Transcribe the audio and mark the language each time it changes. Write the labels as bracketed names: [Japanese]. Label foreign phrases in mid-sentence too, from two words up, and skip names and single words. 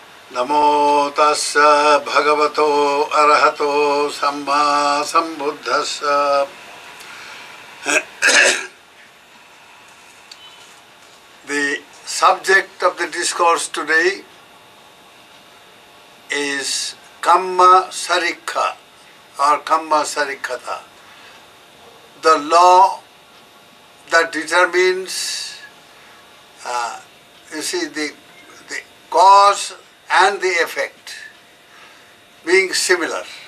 [Pali] Namo tassa bhagavato arahato samma sambuddhassa. [English] The subject of the discourse today is [Pali] Kamma Sarikkhata [English] or [Pali] Kamma Sarikkhata, [English] the law that determines, the cause and the effect being similar.